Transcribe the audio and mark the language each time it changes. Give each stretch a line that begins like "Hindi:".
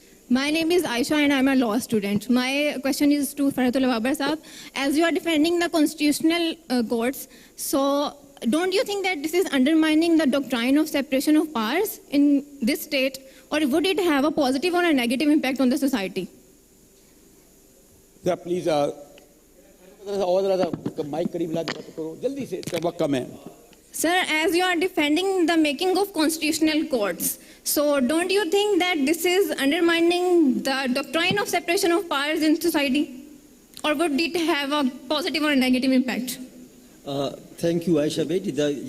English: My name is Aisha and I'm a law student. My question is to Farhatullah Babar Saab. As you are defending the constitutional courts, so don't you think that this is undermining the doctrine of separation of powers in this state, or would it have a positive or a negative impact on the society?
Urdu: ذرا please اور ذرا mic قریب لا کے بات کرو جلدی سے, وقت کم ہے.
English: Sir, as you are defending the making of constitutional courts, so don't you think that this is undermining the doctrine of separation of powers in society? Or would it have a positive or a negative impact? Thank you, Aisha Bedi.